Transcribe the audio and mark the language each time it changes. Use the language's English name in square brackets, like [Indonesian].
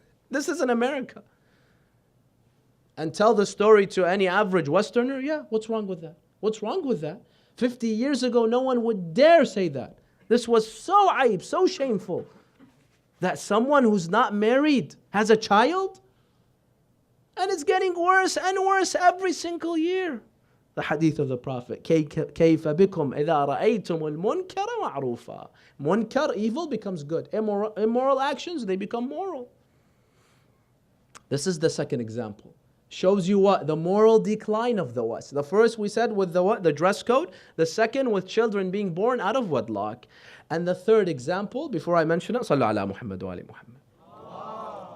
[English] This is in America. And tell the story to any average Westerner, yeah, what's wrong with that? What's wrong with that? 50 years ago, no one would dare say that. This was so aib, so shameful, that someone who's not married has a child? And it's getting worse and worse every single year. The hadith of the Prophet, [Arabic] كَيْفَ بِكُمْ إِذَا رَأَيْتُمُ الْمُنْكَرَ مَعْرُوفًا. [English] Munkar, evil, becomes good. Immoral actions, they become moral. This is the second example. Shows you what? The moral decline of the West. The first we said with the what? The dress code. The second with children being born out of wedlock. And the third example, before I mention it, [Arabic] صلوا على محمد وآل محمد.